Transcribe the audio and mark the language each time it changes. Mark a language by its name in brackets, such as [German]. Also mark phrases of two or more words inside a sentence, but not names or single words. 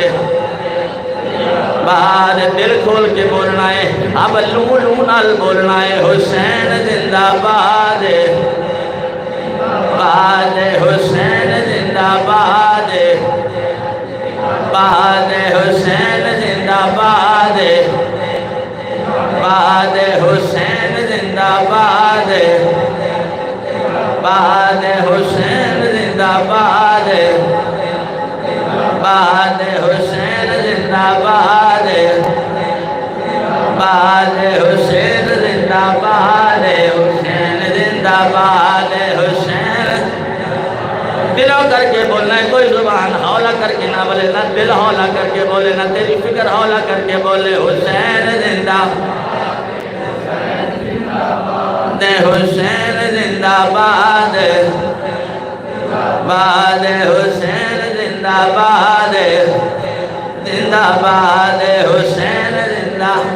[Punjabi] باد دل کھول کے بولنا ہے، اب لوں لوں نال بولنا ہے، حسین زندہ باد، باد حسین زندہ باد، باد حسین زندہ باد، باد حسین زندہ باد، باد حسین زندہ باد، باد حسین زندہ باد، باد حسین زندہ باد، حسین زندہ باد، حسین دلوں کر کے بولنا ہے، کوئی زبان حولا کر کے نہ بولے، نہ دل حولا کر کے بولے، نہ تیری فکر حولا کر کے بولے، حسین زندہ باد، حسین زندہ باد، باد حسین زندہ باد، زندہ باد حسین زندہ،